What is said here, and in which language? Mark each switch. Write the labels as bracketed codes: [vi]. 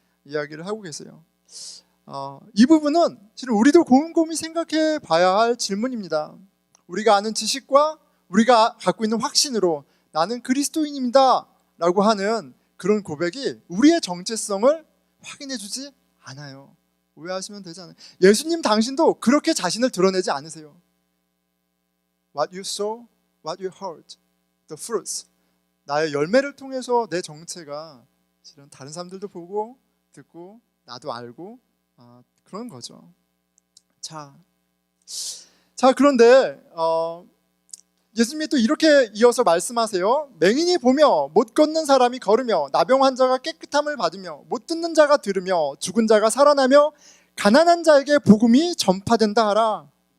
[ko] 이야기를 하고 계세요. 이 부분은 실은 우리도 곰곰이 생각해 봐야 할 질문입니다. 우리가 아는 지식과 우리가 갖고 있는 확신으로 나는 그리스도인입니다 라고 하는 그런 고백이 우리의 정체성을 확인해 주지 않아요. 오해하시면 되지 않아요. 예수님 당신도 그렇게 자신을 드러내지 않으세요. [en] What you saw, what you heard, the fruits. [ko] 나의 열매를 통해서 내 정체가 실은 다른 사람들도 보고 듣고 나도 알고 그런 거죠. 자 그런데 예수님이 또 이렇게 이어서 말씀하세요. 맹인이 보며 못 걷는 사람이 걸으며 나병 환자가 깨끗함을 받으며 못 듣는 자가 들으며 죽은 자가 살아나며 가난한 자에게 복음이 전파된다 하라.